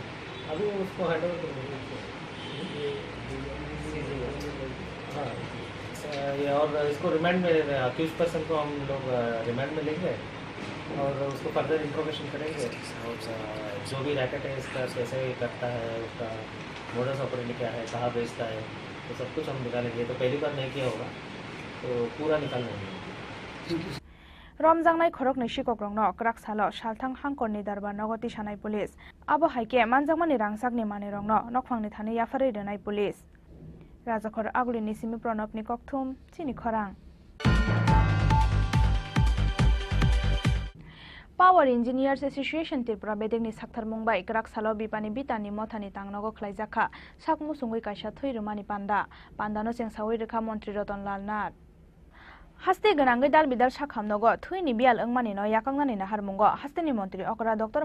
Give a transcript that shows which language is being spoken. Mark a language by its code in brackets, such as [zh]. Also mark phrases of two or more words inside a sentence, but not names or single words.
[hi] अभी उसको [en] hand over [hi] कर देंगे। हाँ ये और इसको रिमांड में [en] accused person [hi] को हम लोग रिमांड में लेंगे और उसको [en] further information [hi] करेंगे और जो भी रैकेट है इसका कैसे करता है, उसका [la] modus operandi [hi] क्या है, कहाँ बेचता है, तो सब कुछ हम निकालेंगे। तो पहली बार नहीं किया होगा तो पूरा निकाल लेंगे। [trp] রমজাংনাই খরকনি শিকগ্রংনো ক্রাক সালো সালথাং হাংকরনি দারবার নগতি সানাই পুলিশ আবো হাইকে মানজাংমানি রাংসাকনি মানে রংনো নকফাংনি থানি ইয়াফারে দেনাই পুলিশ রাজাখর আগুলিনি সিমি প্রণবনি ককথুম চিনি খরাং Power Engineers Association Tripura bedegni sakthar mungbai grak salo bipani bitani mothani tangnogo khlaijaka sakmu sungui kaisa thuirumani pandano chengsawai rekha Montri Ratan Lal Nath Haste ganangai dal bidal sakhamnogo thuini bial engmani no yakangnani nahar mungo hasteni Montri Okra Dr.